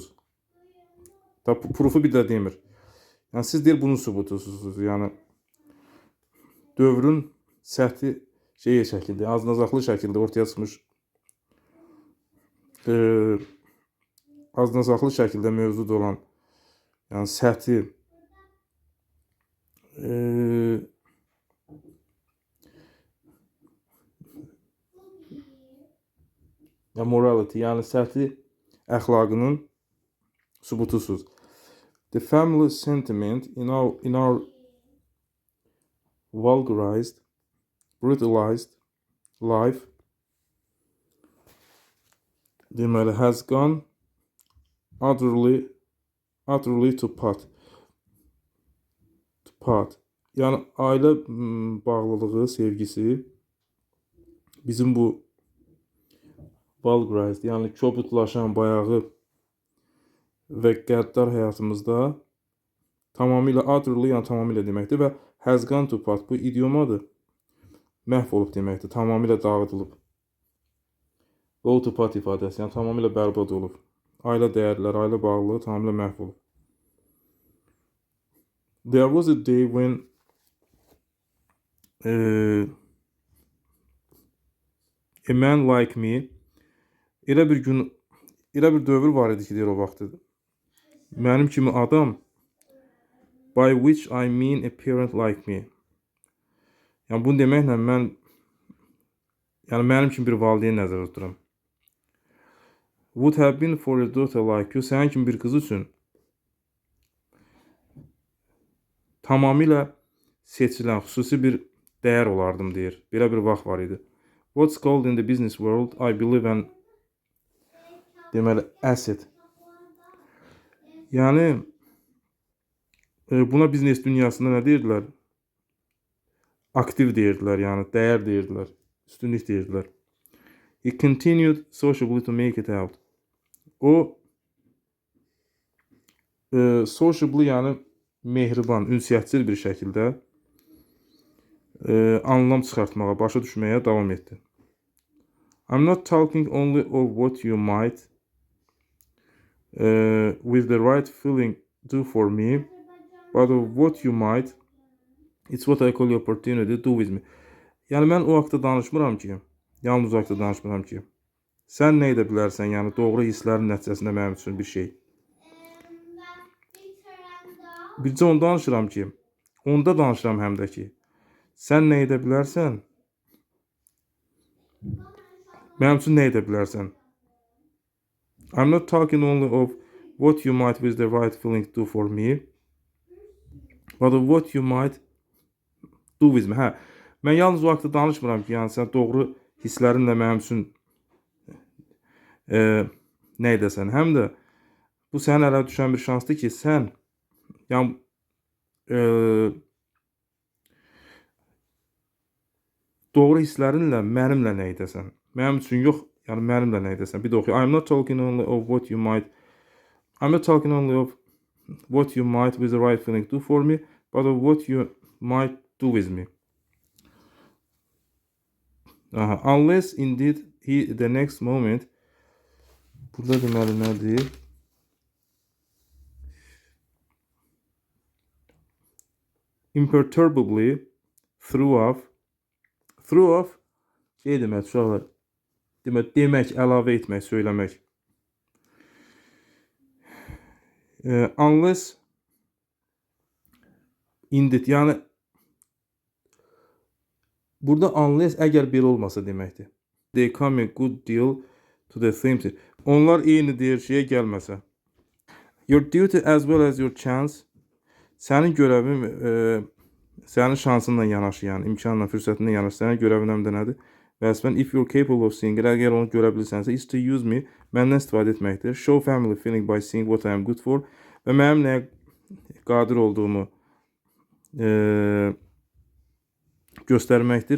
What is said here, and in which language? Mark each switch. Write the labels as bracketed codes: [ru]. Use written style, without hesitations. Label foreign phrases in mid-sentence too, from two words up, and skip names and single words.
[az] Proof'u bir də demir. Yəni siz deyir bunun sübutusunuz. Yəni dövrün səthi şəkildə, aznazaqlı şəkildə ortaya çıxmış aznazaqlı şəkildə mövcud olan yəni səthi morality yəni səthi əxlaqının sübutusuz. [en] The family sentiment in our vulgarized, brutalized life deməli has gone utterly to pot. [az] Yəni ailə bağlılığı, sevgisi bizim bu vulgarized yəni kobudlaşan, bayağı və qəddar həyatımızda tamamilə utterly yəni tamamilə deməkdir və [en] has gone to pot [az] bu idiomadır. Məhv olub deməkdir, tamamilə dağıdılıb. [en] Go to pot [az] ifadəsi yəni tamamilə bərbad olub. Ailə dəyərləri, ailə bağlılığı tamamilə məhv olub. [en] There was a day when a man like me [az] elə bir dövr var idi ki, deyir o vaxtı. Mənim kimi adam, [en] by which I mean a parent like me. [az] Yəni bunu deməklə mən mənim kimi bir valideyn nəzərdə tuturam. [en] Would have been for a daughter like you, [az] sənin kimi bir qız üçün tamamilə seçilən xüsusi bir dəyər olardım deyir. Belə bir vaxt var idi. [en] What's called in the business world, I believe an deməli asset. [az] Yəni buna biznes dünyasında nə deyirdilər? Aktiv deyirdilər, yəni dəyər deyirdilər, üstünlük deyirdilər. [en] He continued sociably to make it out. [az] O sociably yəni mehriban, ünsiyyətçil bir şəkildə anlam çıxartmağa, başa düşməyə davam etdi. [en] I'm not talking only of what you might with the right feeling do for me, but of what you might, it's what I call the opportunity, do with me. [az] Yəni mən o haqda danışmıram ki, yalnız o haqda danışmıram ki, sən nə edə bilərsən, yəni doğru hisslərin nəticəsində mənim üçün bir şey. Bircə onu danışıram ki, onda danışıram həm də ki, sən nə edə bilərsən, mənim üçün nə edə bilərsən. [en] I'm not talking only of what you might with the right feeling do for me, but of what you might do with me. [az] Mən yalnız o haqda danışmıram ki, yəni sən doğru hisslərinlə mənim üçün nə edəsən. Həm də bu sənin ələ düşən bir şansdır ki, sən Yəni e, doğru hisslərinlə mənimlə nə edəsən? Mənim üçün yox, yəni mənimlə nə edəsən? Bir də oxuyaq. [en] I'm not talking only of what you might with the right feeling do for me, but of what you might do with me. Aha. Unless indeed he the next moment. [az] Burada deməli nədir? [en] Imperturbably threw off [az] şey demək, uşaqlar. Demək, əlavə etmək, söyləmək. [en] Unless indeed, [az] yəni burada unless əgər bir olmasa deməkdir. [en] They come a good deal to the same. [az] Onlar eyni deyir şeyə gəlməsə. [en] Your duty as well as your chance. [az] Sənin görəvin sənin şansınla yanaşı, yəni imkanla, fürsətinlə yanaşı. Sənin görəvin həm də nədir? [en] Vəzifən if you're capable of seeing it, [az] əgər onu görə bilirsənsə, [en] is to use me, [az] məndən istifadə etməkdir. [en] Show family feeling by seeing what I am good for. [az] Və mənim nəyə qadir olduğumu göstərməkdir.